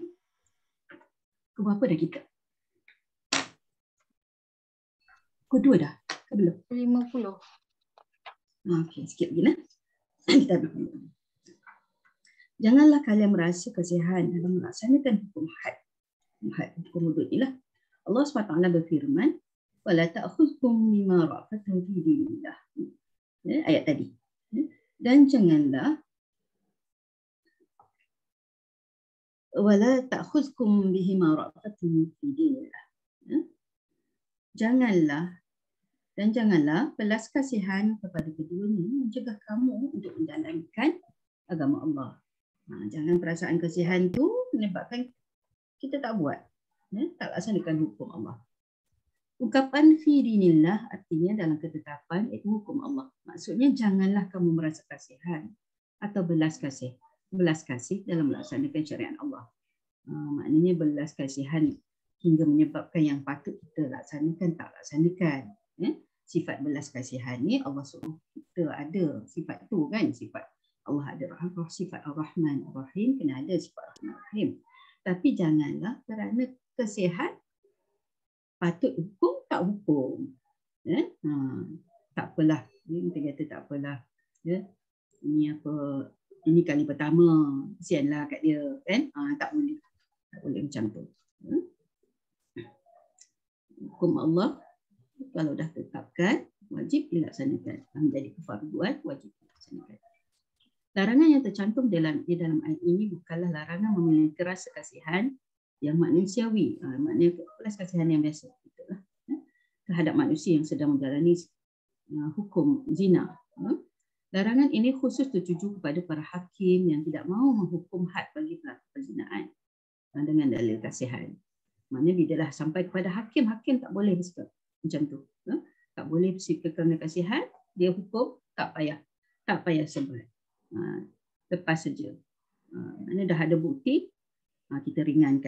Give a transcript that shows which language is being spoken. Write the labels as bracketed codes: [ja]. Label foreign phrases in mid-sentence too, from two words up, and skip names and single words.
[ms] Ke berapa dah kita? Ke 2 dah? Ke belum? 50. Okey, sikit lagi lah. Kita berhenti. Janganlah kalian merasa kesihan dalam melaksanakan hukum had. Hukum hudud inilah. Allah SWT berfirman, [ar] وَلَا تَأْخُذْكُمْ مِمَا رَأْفَةٌ فِي دِينِ اللَّهِ. [ms] Ayat tadi. Dan janganlah [ar] وَلَا تَأْخُذْكُمْ بِهِمَا رَأْفَةٌ فِي دِينِ اللَّهِ. [ms] Janganlah belas kasihan kepada keduanya mencegah kamu untuk menjalankan agama Allah. Jangan perasaan kasihan tu menyebabkan kita tak buat, tak laksanakan hukum Allah. Ungkapan [ar] في دين الله [ms] artinya dalam ketetapan itu hukum Allah. Maksudnya janganlah kamu merasa kasihan atau belas kasih dalam melaksanakan syariat Allah. Maknanya belas kasihan hingga menyebabkan yang patut kita laksanakan tak laksanakan. Sifat belas kasihan ni Allah suruh kita ada sifat tu kan, sifat Allah ada rahmah, sifat Ar-Rahman Ar-Rahim, kena ada sifat Ar-Rahman Ar-Rahim. Tapi janganlah kerana kesihat patut hukum tak hukum. Tak apalah, kita kata tak apalah. Ini kali pertama, kesianlah kat dia kan. Tak boleh macam tu. Hukum Allah kalau dah tetapkan wajib dilaksanakan. Menjadi kefarduan wajib dilaksanakan. Larangan yang tercantum di dalam ayat ini bukanlah larangan memiliki rasa kasihan yang manusiawi. Maknanya belas kasihan yang biasa itulah, terhadap manusia yang sedang menjalani hukum zina. Larangan ini khusus tertuju kepada para hakim yang tidak mahu menghukum had bagi pelaku perzinaan dengan dalil kasihan. Maknanya bila dah sampai kepada hakim tak boleh bersikap macam tu. Tak boleh bersikap kerana kasihan, dia hukum tak payah sebat. Lepas saja. Maknanya dah ada bukti, kita ringankan.